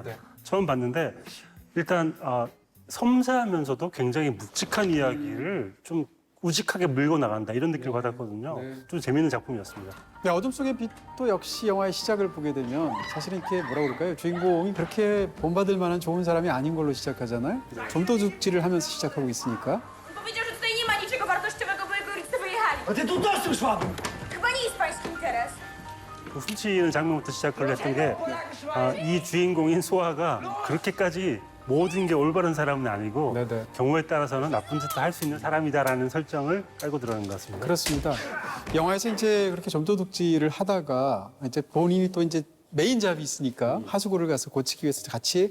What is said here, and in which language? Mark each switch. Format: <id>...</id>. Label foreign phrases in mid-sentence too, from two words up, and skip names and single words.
<ko>처음 봤는데 일단 섬세하면서도 굉장히 묵직한 이야기를 좀 우직하게 밀고 나간다 이런 느낌을 받았거든요. 좀 재미있는 작품이었습니다. 네, 어둠 속의 빛도 역시 영화의 시작을 보게 되면 사실은 이렇게 뭐라 그럴까요? 주인공이 그렇게 본받을 만한 좋은 사람이 아닌 걸로 시작하잖아요. 좀도둑질을 하면서 시작하고 있으니까.</ko> <pl>Powiedział, że tutaj nie ma niczego wartościowego, bo jego rodzice wyjechali. A ty tu dostał szwabu! Chyba nie jest pański interes.</pl> <ko>그 훔치는 장면부터 시작을 했던 게 이 주인공인 소아가 그렇게까지 모든 게 올바른 사람은 아니고 경우에 따라서는 나쁜 짓도 할 수 있는 사람이다라는 설정을 깔고 들어가는 것 같습니다. 그렇습니다. 영화에서 이제 그렇게 좀도둑질을 하다가 이제 본인이 또 이제 메인 잡이 있으니까 하수구를 가서 고치기 위해서 같이</ko>